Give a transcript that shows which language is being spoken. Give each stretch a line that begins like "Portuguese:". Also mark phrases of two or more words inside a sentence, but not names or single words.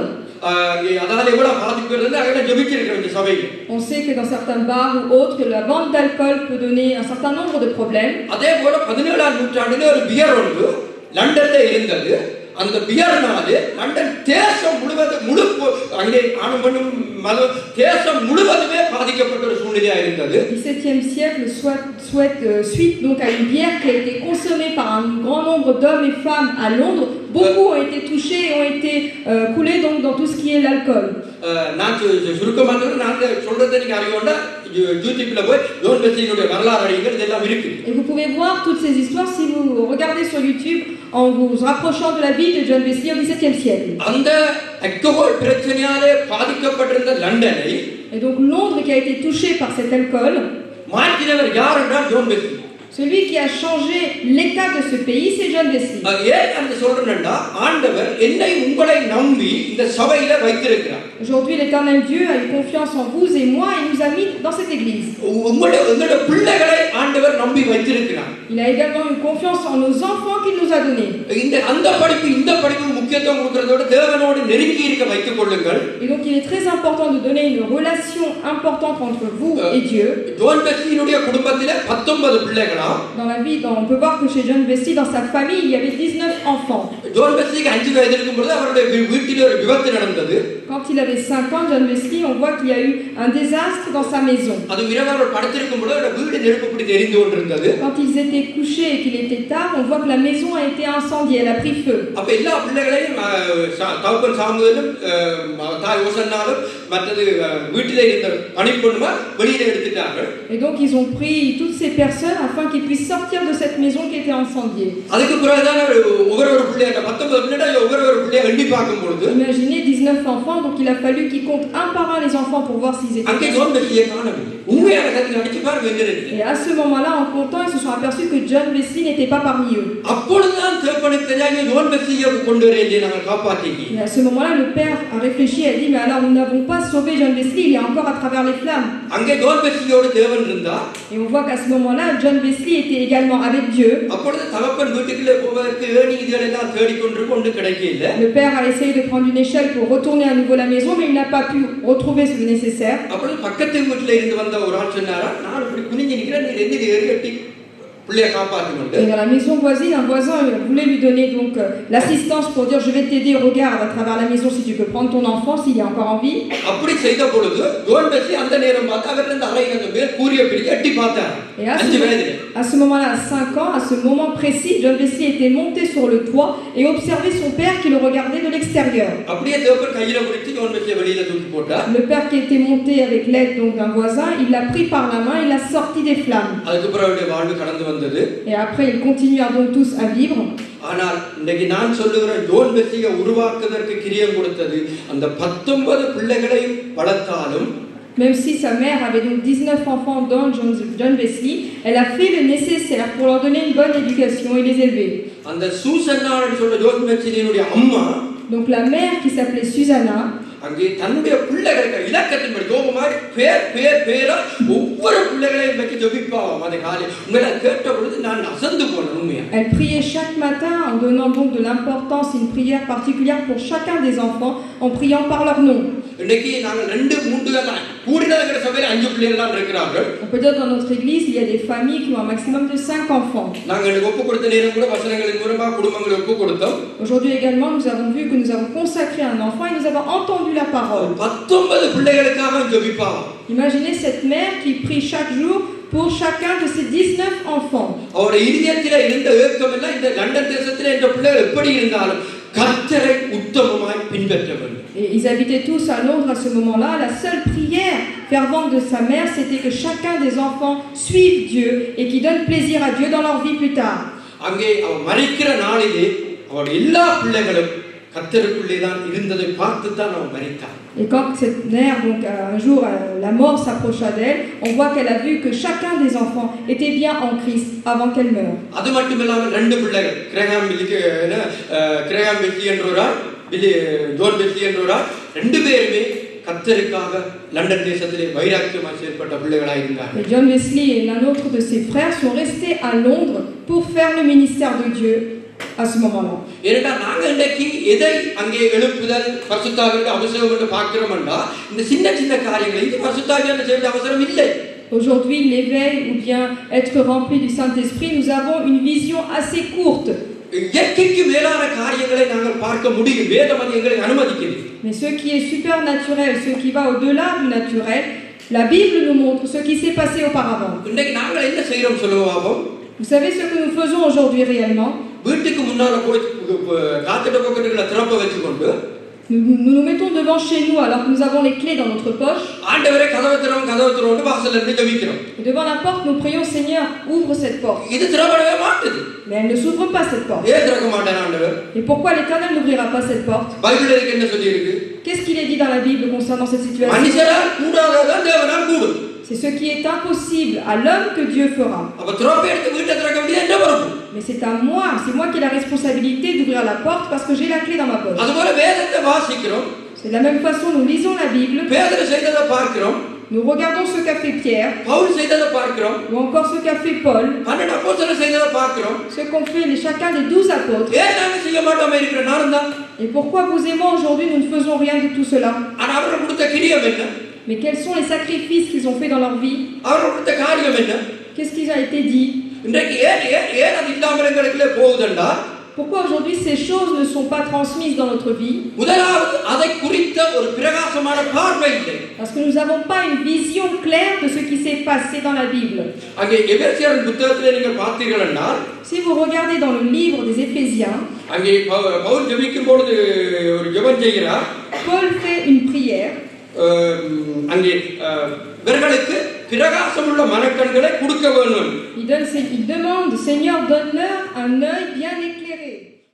Tamil: அதால எவ்வளவு பாதிப்பு வருதுன்னு அங்கே ஜெபிச்சிருக்கிறோம் இந்த சபையில்.
French: On sait que dans certains bars ou autres, la vente d'alcool peut donner un certain nombre de problèmes.
Tamil: அதே போல 17ஆம் நூற்றாண்டிலே ஒரு பியர் ஒன்று லண்டன்ல இருந்தது. அந்த பியர்னாலே லண்டன் தேசம் முழுவதும் அங்கே ஆணும் பெண்ணும் தேசம் முழுவதுமே பாதிக்கப்பட்ட ஒரு சூழ்நிலையா இருந்தது.
French: 17e siècle suite donc à une bière qui a été consommée par un grand nombre d'hommes et femmes à Londres. Beaucoup ont été touchés et ont été coulés donc dans tout ce qui est l'alcool.
Tamil: நான் சுருக்கமாக நான் சொல்றதை நீங்க அறியோண்டா யூடியூப்ல போய் ஜான் வெஸ்லியினுடைய வரலாறு அறியுங்கள், இதெல்லாம் இருக்கு.
French: Et vous pouvez voir toutes ces histoires si vous regardez sur YouTube en vous rapprochant de la vie de John Wesley au XVIIe siècle.
Tamil: அந்த alcool பிரச்சனையாலே பாதிக்கப்பட்டிருந்த லண்டனை
French: Et donc Londres qui a été touché par cet alcool,
Tamil: மாற்றினவர் யார் என்றால் ஜான் வெஸ்லி.
French: celui qui a changé l'état de ce pays, c'est John Wesley.
Tamil: ஏன் அந்த சொல்றேன்னா ஆண்டவர் என்னை உங்களை நம்பி இந்த சபையில வைத்திருக்கிறார்.
French: Aujourd'hui l'Éternel Dieu a eu confiance en vous et moi et nous a mis dans cette église.
Tamil: உங்களுடைய பிள்ளைகளை ஆண்டவர் நம்பி வைத்திருக்கிறார்.
French: Il a également eu confiance en nos enfants qu'il nous a donnés.
Tamil: இந்த படிப்பு முக்கியத்துவம் கொடுக்கிறதோட தேவனோடு நெருங்கி இருக்க வைத்துக் கொள்ளுங்கள்.
French: Et donc il est très important de donner une relation importante entre vous et Dieu.
Tamil: ஜான் வெஸ்லியினுடைய குடும்பத்திலே 19 பிள்ளைகளா.
French: Dans la vie, on peut voir que chez John Wesley, dans sa famille, il y avait 19 enfants.
Tamil: ஜான் வெஸ்லிக்கு 5 வயது இருக்கும்போது அவருடைய வீட்டிலே ஒரு விபத்து நடந்தது.
French: Quand il avait 5 ans, John Wesley, on voit qu'il y a eu un désastre dans sa maison.
Tamil: அது இரவு படுத்திருக்கும்போது அவருடைய வீடு நெருப்பு பிடித்து எரிந்து கொண்டிருந்தது.
French: Quand ils étaient couchés et qu'il était tard, on voit que la maison a été incendiée, elle a pris feu.
Tamil: அப்ப எல்லா பிள்ளைகளையும் தகப்பன் சாமுவேலும் தாய் ஓசன்னாலும் மற்றது வீட்டிலே இருந்த பணிப்பொண்ணுமா வெளியில எடுத்துட்டார்கள்.
French: Et donc ils ont pris toutes ces personnes afin qu'ils puissent sortir de cette maison qui était incendiée.
Tamil: அதுக்கு பிறகுதான் ஒவ்வொரு பிள்ளைய 19 பிள்ளைகளை ஒவ்வொரு பிள்ளைய எண்ணி பார்க்கும் பொழுது
French: Imaginez 19 enfants, donc il a fallu qu'ils comptent un par un les enfants pour voir s'ils étaient.
Tamil: அங்கே ஜான் வெஸ்லியை காணவில்லை. உண்மையான கதை அடிச்சு பாருங்க எங்க இருக்கு.
French: Et à ce moment-là, en comptant, ils se sont aperçus que John Wesley n'était pas parmi eux.
Tamil: அப்பொழுதுதான் தேவனுக்கு தெரியாம ஜான் வெஸ்லியை கொண்டு வரேன் நாங்கள் காப்பாத்திக்கி.
French: Et à ce moment-là, le père a réfléchi et a dit mais alors nous n'avons pas sauvé John Wesley, il est encore à travers les flammes.
Tamil: அங்கே ஜான் வெஸ்லியோடு தேவன் இருந்தா.
French: Et on voit qu'à ce moment-là, John Wesley était également avec Dieu.
Tamil: அப்பொழுது தகப்பன் வீட்டுக்குள்ள போவதற்கு ஏணி இதெல்லாம் தேடிக்கொண்டு கொண்டு கிடைக்கல.
French: Le père a essayé de prendre une échelle pour retourner à nouveau à la maison, mais il n'a pas pu retrouver ce nécessaire.
Tamil: அப்பொழுது பக்கத்து வீட்டுல இருந்து வந்த ஒரு ஆள் சொன்னாரா, நான் இப்படி குனிஞ்சு நிக்கிறேன், நீ ரெண்டு ஏறி கட்டி பிள்ளையை காப்பாத்துங்க.
French: Et dans la maison voisine, un voisin voulait lui donner donc l'assistance pour dire je vais t'aider, regarde à travers la maison si tu peux prendre ton enfant s'il est encore en vie.
Tamil: அப்படி செய்த பொழுது ஜான் வெஸ்லி அந்த நேரம் பார்த்து அவர் அந்த அறையில அந்த மேல் கூரிய பிடிச்சு எட்டி பார்த்தார். 5 வயதிலே.
French: À ce moment-là, à 5 ans, à ce moment précis, John Wesley était monté sur le toit et observait son père qui le regardait de l'extérieur.
Tamil: அப்படியே தேவன் கையில பிடிச்சு ஜான் வெஸ்லியை வெளியில தூக்கி போட்டார்.
French: Le père qui était monté avec l'aide donc d'un voisin, il l'a pris par la main et l'a sorti des flammes.
Tamil: அதுக்கு பிறகு அவருடைய வாழ்வு கடந்து வந்தது.
French: Et après, ils continuèrent donc tous à vivre.
Tamil: ஆனால் இன்னைக்கு நான் சொல்லுகிற ஜான் வெஸ்லியை உருவாக்குவதற்கு கிரியம் கொடுத்தது அந்த 19 பிள்ளைகளையும் வளர்த்தாலும்.
French: Même si sa mère avait donc 19 enfants dans John Wesley, elle a fait le nécessaire pour leur donner une bonne éducation et les élever.
Tamil: அந்த சூசன்னான்னு சொல்ற ஜான் வெஸ்லியினுடைய அம்மா,
French: donc la mère qui s'appelait Susanna,
Tamil: அங்கே தன்னுடைய பிள்ளைகளுக்கு இலக்கத்தின்படி ஜோபமாய் பேரா ஒவ்வொரு பிள்ளைகளையும் வச்சு ஜெபிப்பாவாம். அந்த காலையில் உங்களை கேட்ட பொழுது நான் அசந்து போனேன் உண்மையா.
French: Elle priait chaque matin en donnant donc de l'importance, une prière particulière pour chacun des enfants, en priant par leur nom.
Tamil: இன்னைக்கு நாங்கள் 2-3 கூடினங்கிற சபையில 5 பிள்ளைகள் தான் இருக்கிறார்கள்.
French: On peut dire dans notre église il y a des familles qui ont un maximum de 5 enfants.
Tamil: நாங்கள் ஒப்பு கொடுத்த நேரம் கூட வசனங்களின் மூலமா குடும்பங்களை ஒப்பு கொடுத்தோம்.
French: Aujourd'hui également nous avons vu que nous avons consacré un enfant et nous avons entendu la parole.
Tamil: 19 பிள்ளைகளுக்காக ஜெபிப்பாவாம்.
French: Imaginez cette mère qui prie chaque jour pour chacun de ses 19 enfants.
Tamil: அவருடைய இதயத்திலே இருந்த ஏக்கம் எல்லாம் இந்த லண்டன் தேசத்திலே இந்த பிள்ளைகள் எப்படி இருந்தாலும் கர்த்தரை உத்தமமாய் பின்பற்ற வேண்டும்.
French: Et ils habitaient tous à Londres à ce moment-là. La seule prière fervente de sa mère, c'était que chacun des enfants suive Dieu et qui donne plaisir à Dieu dans leur vie plus tard.
Tamil: அங்கே அவர் மரிக்கிற நாளிலே அவர் எல்லா பிள்ளைகளும் கர்த்தருக்குள்ளே தான் இருந்ததை பார்த்து தான் அவர் மரித்தார்.
French: Et quand cette mère, donc un jour, la mort s'approcha d'elle, on voit qu'elle a vu que chacun des enfants était bien en Christ avant qu'elle meure.
Tamil: அது மட்டுமில்லாமல் ரெண்டு பிள்ளைகள் கிரகாம் பெஸ்லி என்றோரால் ஜோன் பெஸ்லி என்றோரால் ரெண்டு பேருமே கர்த்தருக்காக லண்டன் தேசத்திலே வைராக்கியமாக செயல்பட்ட பிள்ளைகளாக இருந்தார்கள்.
French: Et John Wesley et l'un autre de ses frères sont restés à Londres pour faire le ministère de Dieu à ce moment-là.
Tamil: ஏனென்றா நாங்கள் இன்றைக்கு எதை அங்கே எழுப்புதல் பரிசுத்தாவிற்கு அவசியம் என்று பார்க்கிறோம்னா இந்த சின்ன சின்ன காரியங்களை இது பரிசுத்தாவியான செய்ய அவசரம் இல்லை.
French: Aujourd'hui, l'éveil ou bien être rempli du Saint-Esprit, nous avons une vision assez courte.
Tamil: இயற்கைக்கு மேலான காரியங்களை நாங்கள் பார்க்க முடியும். வேதம் அது எங்களுக்கு அனுமதிக்கிறது.
French: Mais ce qui est supernaturel, ce qui va au-delà du naturel, la Bible nous montre ce qui s'est passé auparavant.
Tamil: இன்றைக்கு நாங்கள் என்ன செய்கிறோம் சொல்லுவோம்?
French: Vous savez ce que nous faisons aujourd'hui réellement?
Tamil: வீட்டுக்கு முன்னால போய் காத்திட்ட பக்கத்துல திறப்ப வச்சுக்கொண்டு
French: Nous nous mettons devant chez nous alors que nous avons les clés dans notre poche.
Tamil: ஆண்டவரே கதவை திறந்து வாசல்ல இருந்து ஜெபிக்கிறோம்.
French: Et devant la porte, nous prions, Seigneur, ouvre cette porte.
Tamil: இது திறக்கவே மாட்டுது.
French: Mais elle ne s'ouvre pas cette porte.
Tamil: ஏன் திறக்க மாட்டான் ஆண்டவர்?
French: Et pourquoi l'Éternel n'ouvrira pas cette porte?
Tamil: பைபிள்ல என்ன சொல்லி இருக்கு?
French: Qu'est-ce qu'il est dit dans la Bible concernant cette situation?
Tamil: மனுஷரால் கூடாததான் தேவனால் கூடும்.
French: C'est ce qui est impossible à l'homme que Dieu fera.
Tamil: அப்ப திறப்ப எடுத்து வீட்டை திறக்க வேண்டியது என்ன பொறுப்பு?
French: Mais c'est à moi, c'est moi qui ai la responsabilité d'ouvrir la porte parce que j'ai la clé dans ma poche.
Tamil: அதுபோல வேதத்தை வாசிக்கிறோம்.
French: C'est de la même façon, nous lisons la Bible,
Tamil: பேதுரு செய்ததை பார்க்கிறோம்.
French: nous regardons ce qu'a fait Pierre,
Tamil: பவுல் செய்ததை பார்க்கிறோம்.
French: ou encore ce qu'a fait Paul,
Tamil: 12 அப்போஸ்தலர் செய்ததை பார்க்கிறோம்.
French: ce qu'ont fait chacun des 12 apôtres.
Tamil: ஏன் நாங்க செய்ய மாட்டோம் இருக்கிற நானும் தான்.
French: Et pourquoi vous et moi aujourd'hui nous ne faisons rien de tout cela?
Tamil: ஆனா அவர் கொடுத்த கிரியம் என்ன?
French: Mais quels sont les sacrifices qu'ils ont fait dans leur vie?
Tamil: அவர் கொடுத்த காரியம் என்ன?
French: Qu'est-ce qui a été dit?
Tamil: இன்றைக்கு ஏன் அது இல்லாமல் எங்களுக்குள்ளே போகுதுண்டா?
French: Pourquoi aujourd'hui ces choses ne sont pas transmises dans notre vie?
Tamil: முதலாவது அதை குறித்த ஒரு பிரகாசமான பார்வை இல்லை.
French: Parce que nous n'avons pas une vision claire de ce qui s'est passé dans la Bible.
Tamil: அங்கே எபேசியர் புத்தகத்திலே நீங்கள் பார்த்தீர்கள் என்றால்
French: Si vous regardez dans le livre des Éphésiens,
Tamil: அங்கே பவுல் ஜெபிக்கும் பொழுது ஒரு ஜெபம் செய்கிறார்.
French: Paul fait une prière.
Tamil: அங்கே இவர்களுக்கு பிரகாசமுள்ள மனக்கண்களை கொடுக்க வேண்டும்.
French: Il demande, Seigneur, donne-leur un œil bien éclairé.